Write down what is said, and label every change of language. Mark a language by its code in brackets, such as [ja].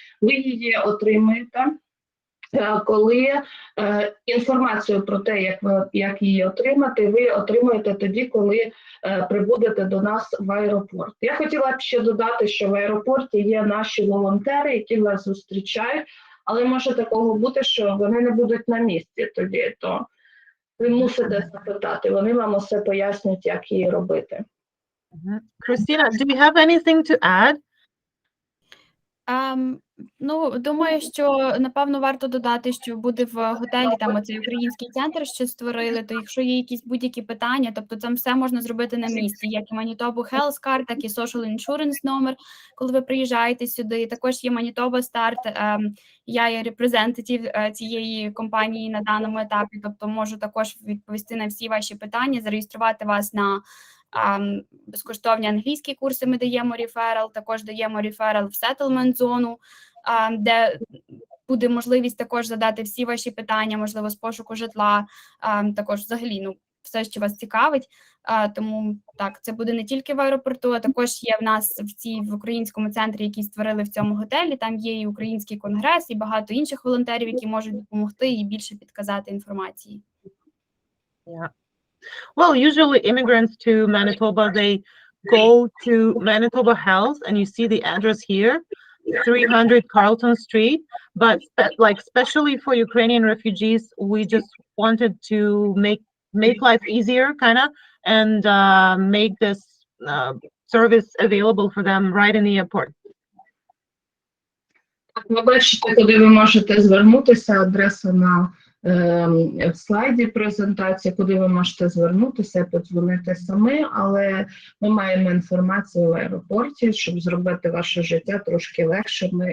[uk] Ви її отримуєте, коли інформацію про те, як її отримати, ви отримуєте тоді, коли прибудете до нас в аеропорт. Я хотіла б ще додати, що в аеропорті є наші волонтери, які вас зустрічають, але може такого бути, що вони не будуть на місці тоді, то ви мусите запитати, вони вам усе пояснять, як її робити. [en] Christina, do you have anything to add? [uk] Ну, думаю, що, напевно, варто додати, що буде в готелі, там оцей український центр, що створили, то якщо є якісь будь-які питання, тобто там все можна зробити на місці, як і Manitoba Health Card, так і Social Insurance номер, коли ви приїжджаєте сюди. Також є Manitoba Start, я є репрезентатив цієї компанії на даному етапі, тобто можу також відповісти на всі ваші питання, зареєструвати вас на безкоштовні англійські курси, ми даємо реферал, також даємо реферал в settlement зону, де буде можливість також задати всі ваші питання, можливо, з пошуку житла, також взагалі, ну, все, що вас цікавить. Тому так, це буде не тільки в аеропорту, а також є в нас в українському центрі, який створили в цьому готелі, там є і український конгрес, і багато інших волонтерів, які можуть допомогти і більше підказати інформації. [en] Yeah. Well, usually immigrants to Manitoba, they go to Manitoba Health, and you see the address here, 300 Carlton Street. But like, especially for Ukrainian refugees, we just wanted to make life easier, kind of, and make this service available for them right in the airport. [uk] Ви бачите, куди ви можете звернутися, адреса на слайді презентації, куди ви можете звернутися, подзвонити самі, але ми маємо інформацію в аеропорті, щоб зробити ваше життя трошки легше.